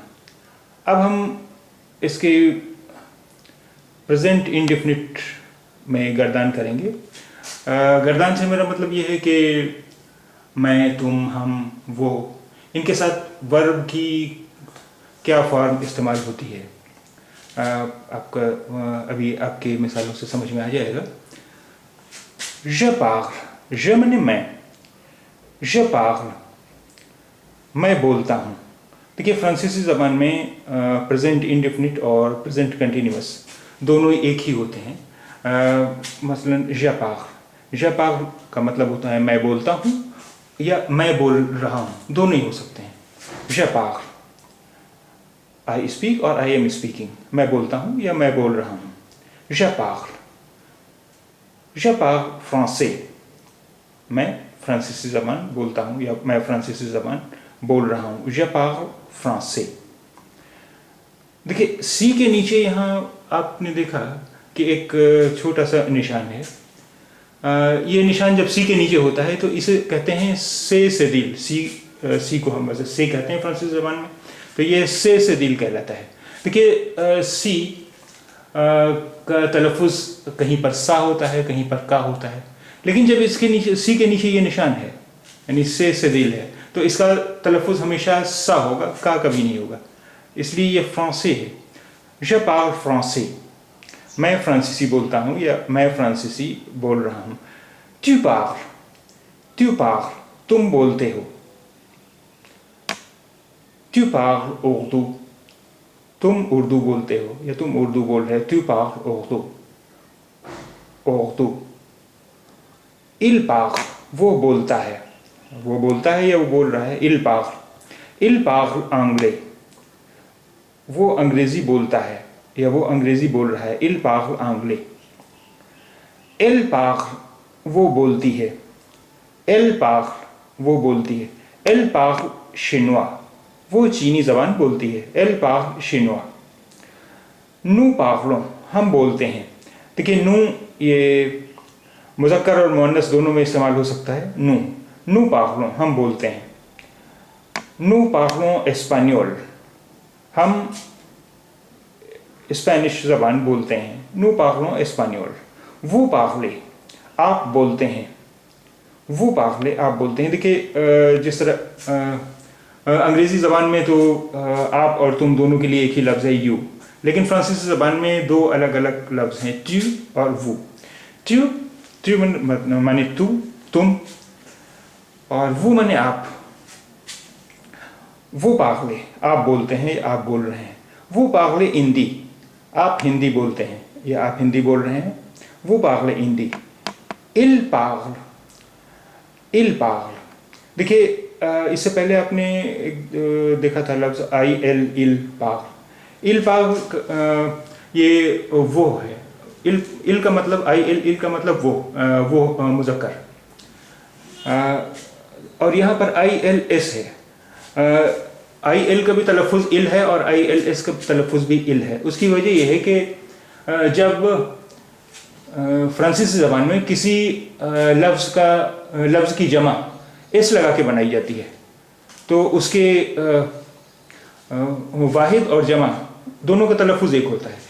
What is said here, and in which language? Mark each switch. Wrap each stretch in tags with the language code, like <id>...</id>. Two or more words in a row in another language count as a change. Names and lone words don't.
<ur>اب ہم اس کے</ur> <en>present indefinite</en> <ur>میں گردان کریں گے. گردان سے میرا مطلب یہ ہے کہ میں، تم، ہم، وہ، ان کے ساتھ ورب کی کیا فارم استعمال ہوتی ہے آپ کا ابھی آپ کے مثالوں سے سمجھ میں آ جائے گا.</ur> <fr>je parle, je</fr> <ur>معنی میں,</ur> <fr>je parle,</fr> <ur>میں بولتا ہوں. دیکھیے فرانسیسی زبان میں</ur> <en>present indefinite</en> <ur>اور</ur> <en>present continuous</en> <ur>دونوں ایک ہی ہوتے ہیں. مثلاً</ur> <fr>je parle</fr> <ur>کا مطلب ہوتا ہے میں بولتا ہوں یا میں بول رہا ہوں، دونوں ہی ہو سکتے ہیں.</ur> <fr>je parle,</fr> <en>I speak और I am speaking,</en> <ur>میں بولتا ہوں یا میں بول رہا ہوں.</ur> <fr>je parle français,</fr> <ur>میں فرانسیسی زبان بولتا ہوں یا میں فرانسیسی زبان بول رہا ہوں.</ur> <fr>je parle français।</fr> <ur>دیکھیے سی کے نیچے یہاں آپ نے دیکھا کہ ایک چھوٹا سا نشان ہے. یہ نشان جب سی کے نیچے ہوتا ہے تو اسے کہتے ہیں سے دل. سی کو ہم ویسے سے کہتے ہیں فرانسیسی زبان میں، تو یہ سے دل کہلاتا ہے. دیکھیے سی کا تلفظ کہیں پر سا ہوتا ہے، کہیں پر کا ہوتا ہے، لیکن جب اس کے نیچے سی کے نیچے یہ نشان ہے یعنی سے دل ہے، تو اس کا تلفظ ہمیشہ سا ہوگا، کا کبھی نہیں ہوگا. اس لیے یہ فرانسے ہے.</ur> <fr>je parle français,</fr> <ur>میں فرانسیسی بولتا ہوں یا میں فرانسیسی بول رہا ہوں.</ur> <fr>tu parles,</fr> <ur>تم بولتے ہو.</ur> <fr>tu parles</fr> <ur>اردو، تم اردو بولتے ہو یا تم اردو بول رہے ہو.</ur> <fr>tu parles उर्दू। il parle,</fr> <ur>وہ بولتا ہے یا وہ بول رہا ہے.</ur> <fr>il parle anglais,</fr> <ur>وہ انگریزی بولتا ہے یا وہ انگریزی بول رہا ہے.</ur> <fr>il parle anglais। elle parle,</fr> <ur>وہ بولتی ہے.</ur> <fr>elle parle,</fr> <ur>وہ بولتی ہے.</ur> <fr>elle parle chinois,</fr> <ur>وہ چینی زبان بولتی ہے.</ur> <fr>elle parle chinois। nous parlons,</fr> <ur>ہم بولتے ہیں. دیکھیے nous یہ مذکر اور مؤنث دونوں میں استعمال ہو سکتا ہے.</ur> <fr>nous parlons,</fr> <ur>ہم بولتے ہیں.</ur> <fr>nous parlons espagnol,</fr> <ur>ہم اسپینش زبان بولتے ہیں.</ur> <fr>nous parlons espagnol। vous parlez,</fr> <ur>آپ بولتے ہیں.</ur> <fr>vous parlez,</fr> <ur>آپ بولتے ہیں. دیکھیے جس طرح انگریزی زبان میں تو آپ اور تم دونوں کے لیے ایک ہی لفظ ہے you، لیکن فرانسیسی زبان میں دو الگ الگ لفظ ہیں، tu اور vous. tu معنی تو، تم، اور vous معنی آپ.</ur> <fr>vous parlez,</fr> <ur>آپ بولتے ہیں، آپ بول رہے ہیں.</ur> <fr>vous parlez</fr> <ur>ہندی، آپ ہندی بولتے ہیں یا آپ ہندی بول رہے ہیں.</ur> <fr>vous parlez हिंदी। il parle,</fr> <ur>دیکھیے اس سے پہلے آپ نے دیکھا تھا لفظ</ur> <fr>il parle।</fr> <ur>یہ وہ ہے۔ il کا مطلب il کا مطلب وہ مذکر، اور یہاں پر ILS ہے. IL کا بھی تلفظ اِل ہے اور ILS کا تلفظ بھی اِل ہے. اس کی وجہ یہ ہے کہ جب فرانسیسی زبان میں کسی لفظ کی جمع ایس لگا کے بنائی جاتی ہے، تو اس کے واحد اور جمع دونوں کا تلفظ ایک ہوتا ہے.</ur>